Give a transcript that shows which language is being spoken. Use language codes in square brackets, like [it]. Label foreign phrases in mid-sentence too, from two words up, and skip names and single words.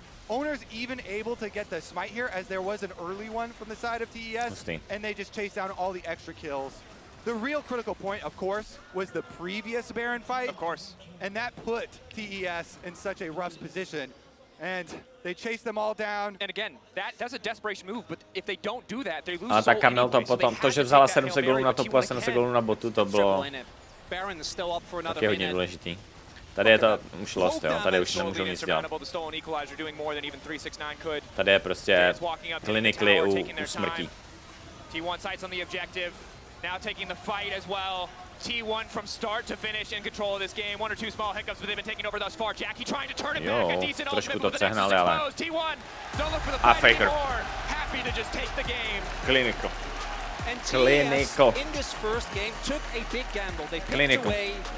[en] Owner's even able to get the smite here, as there was an early one from the side of TES, and they just chase down all the extra kills. The real critical point, of course, was the previous Baron fight. Of course. And that put TES in such a rough position. And they chased them all down. And again, that's a desperation move, but if they don't do that, they lose [cs] Ale [en] soul [cs] tak Kamil to [en] anyway, so they [cs] potom, [en] had [cs] to, že to vzala [en] take that 700 Hail [cs] gólů [en] Mary, [cs] na [en] but [cs] topu T1 a 700 gólů na botu, to bylo [en] Triple in it. Baron is still up for another [cs] taky hodně [en] minute. [cs] důležitý. Tady je to už lost, jo, tady už nemůžou nic dělat. Tady je prostě clinically u smrtí. [en] T1 sights on the objective, now taking the fight as well. T1 from start to finish in control of this game. One or two small hiccups, but they've been taking over thus far. Jackie trying to turn it back. A decent [cs] trošku [en] ultimate, [cs] to [en] but the Nexus [cs] přehnali, ale... [en] exposed. T1 don't look for the [cs] A [en] fight Faker. anymore. Happy to just take the game. Clinical. And TES Clinical. in this first game took a big gamble. They picked Clinical. away